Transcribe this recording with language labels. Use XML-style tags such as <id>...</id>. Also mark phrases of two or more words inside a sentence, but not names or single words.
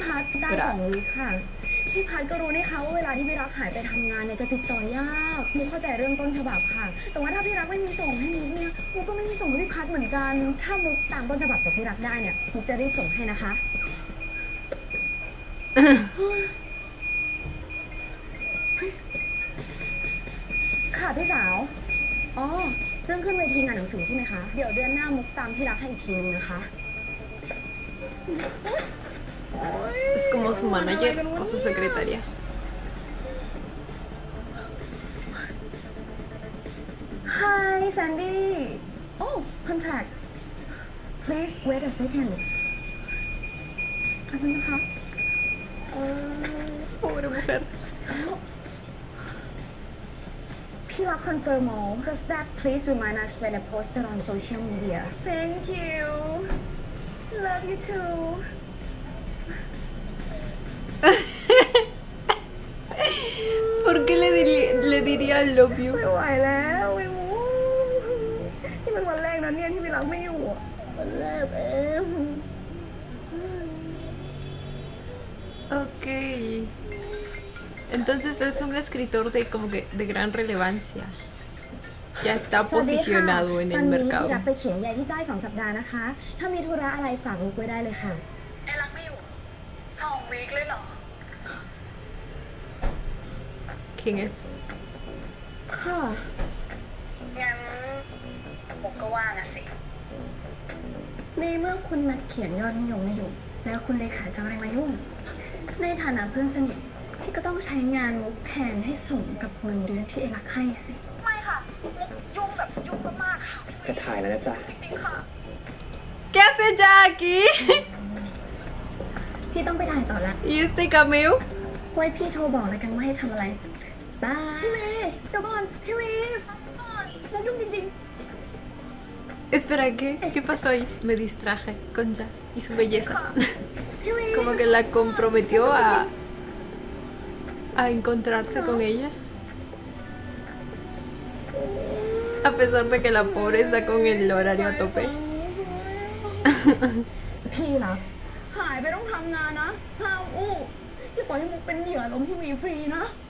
<th>พัดใต้2 วีคค่ะ พี่พัดก็รู้นี่คะว่าเวลาที่พี่รักหายไปทำงานเนี่ยจะติดต่อยากมุกเข้าใจเรื่องต้นฉบับค่ะ แต่ว่าถ้าพี่รักไม่มีส่งให้มุกเนี่ยมุกก็ไม่มีส่งให้พี่พัดเหมือนกัน ถ้ามุกตามต้นฉบับจากพี่รักได้เนี่ยมุกจะรีบส่งให้นะคะ ค่ะพี่สาว อ๋อ เรื่องขึ้นเวทีงานหนังสือใช่ไหมคะ เดี๋ยวเดือนหน้ามุกตามพี่รักให้อีกทีนึงนะคะ</th> <es>Es como su manager o su secretaria.</es> <en>Hi Sandy Oh contract Please wait a second</en> <th>ขอบคุณนะคะ</th> <es>Pobre mujer.</es> <en>พี่รัก confirm all Just that please remind us when I post it on social media Thank you Love you too</en> <es>¿Por qué le diría</es> <en>love you?</en> <th>ไม่ไหวแล้วไอ้หมูนี่มันวันแรกนะเนี่ยที่พี่รักไม่อยู่อะวันแรกเอง</th> <es>Ok. Entonces es un escritor de como que de gran relevancia. Ya está</es> <th>สวัสดีค่ะ</th> <es>posicionado en</es> <th>ตอน</th> <es>el</es> <th>นี้พี่</th> <es>mercado.</es> <th>รักไปเขียนใหญ่ที่ใต้2 สัปดาห์นะคะ ถ้ามีธุระอะไรฝากมุกไว้ได้เลยค่ะ ไอ้รักไม่อยู่2 วีคเลยเหรอ</th> <es>¿Quién es?</es> <th>ค่ะ งั้นมุกก็ว่างอะสิ ในเมื่อคุณนัดเขียนยอดนิยมไม่อยู่ แล้วคุณเลขาจะเอาอะไรมายุ่ง ในฐานะเพื่อนสนิทที่ก็ต้องใช้งานมุกแทนให้สมกับเงินเดือนที่เอรักให้สิ ไม่ค่ะ มุกยุ่งแบบยุ่งมากๆค่ะ จะถ่ายแล้วนะจ๊ะ จริงๆค่ะ</th> <es>¿Qué hace ya aquí?</es> <th>พี่ต้องไปถ่ายต่อละ</th> <es>¿Y este cameo?</es> <th>ไว้พี่โทรบอกแล้วกันว่าให้ทำอะไร บาย พี่เมย์เดี๋ยวก่อนพี่เมย์มุกยุ่งจริง</th> <es>Espera, ¿qué? ¿Qué pasó ahí? Me distraje con Jack y su belleza.</es> <th>ๆพี่เมย์</th> <es>Como que la comprometió a encontrarse con ella. A pesar de que la pobre está con el horario a tope.</es> <th>พี่รักหายไปต้องทำงานนะห้ามอู้อย่าปล่อยให้มุกเป็นเหยื่อล้มพี่เมย์ฟรีนะ</th>